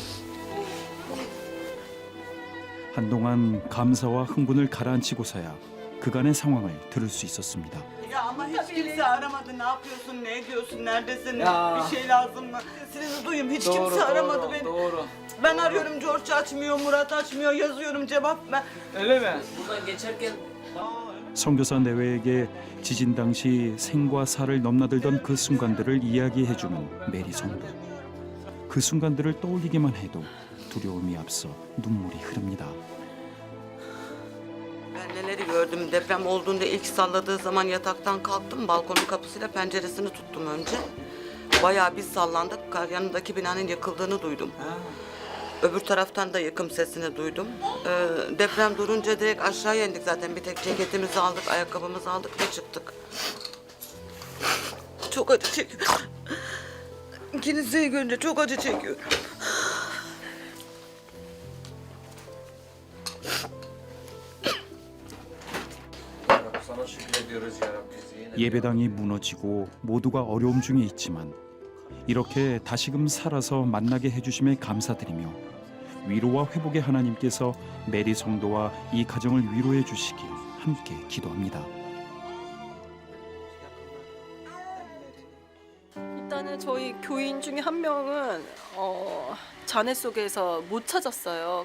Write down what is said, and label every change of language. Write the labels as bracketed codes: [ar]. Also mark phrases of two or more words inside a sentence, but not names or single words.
[ko] 한동안 감사와 흥분을 가라앉히고서야 그간의 상황을 들을 수 있었습니다. [tr] Ya ama hiç kimse aramadı. Ne yapıyorsun, ne ediyorsun, neredesin, Ya. bir şey lazım mı? Sesinizi duyayım. Hiç kimse aramadı beni. Doğru. Ben arıyorum, George açmıyor, Murat açmıyor, yazıyorum cevap ver. Öyle mi? Buradan geçerken [ko] 선교사 내외에게 지진 당시 생과 사를 넘나들던 그 순간들을 이야기해주는 메리 성도. 그 순간들을 떠올리기만 해도 두려움이 앞서 눈물이 흐릅니다. [tr] Ben neleri gördüm. Deprem olduğunda ilk salladığı zaman yataktan kalktım. Balkonun kapısıyla penceresini tuttum önce. Bayağı bir sallandık. Yanındaki binanın yıkıldığını duydum. Öbür taraftan da yıkım sesini duydum. Deprem durunca direkt aşağıya indik zaten. Bir tek ceketimizi aldık, ayakkabımızı aldık ve çıktık. Çok acı çekiyorum. Kiliseyi görünce çok acı çekiyorum. sana şükrediyoruz ya Rabbi. [ko] 예배당이 무너지고 모두가 어려움 중에 있지만 이렇게 다시금 살아서 만나게 해주심에 감사드리며 위로와 회복의 하나님께서 메리 성도와 이 가정을 위로해 주시길 함께 기도합니다. 일단은 저희 교인 중에 한 명은 잔해 속에서 못 찾았어요.